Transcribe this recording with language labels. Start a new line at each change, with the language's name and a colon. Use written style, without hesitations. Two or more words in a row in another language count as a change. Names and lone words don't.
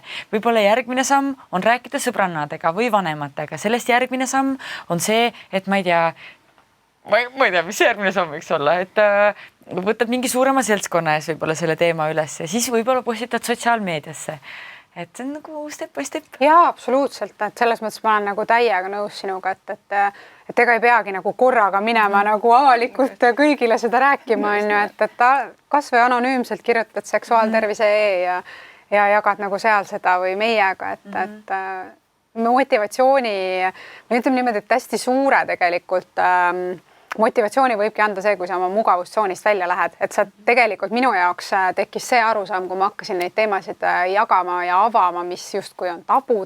Estonian: Võib-olla järgmine samm on rääkida sõbrannadega või vanematega. Sellest järgmine samm on see, et ma ei tea, mis järgmine samm võiks olla, et võtad mingi suurema seltskonna ees võib-olla selle teema üles ja siis võib-olla postitad sotsiaalmeediasse. et see on nagu
English: step by step.
Estonian: Jaa, absoluutselt, et selles mõttes ma olen nagu täiega nõus sinuga, et ega ei peagi nagu korraga minema nagu avalikult kõigile seda rääkima, on ju, et kas või anonüümselt kirjutad seksuaaltervise.ee ja jagad nagu seal seda või meiega, et motivatsiooni, ma ütleme niimoodi, et hästi suure tegelikult motivatsiooni võibki anda see, kui sa oma mugavustsoonist välja lähed, et sa tegelikult minu jaoks tekkis see arusaam, kui ma hakkasin neid teemasid jagama ja avama, mis justkui on tabud.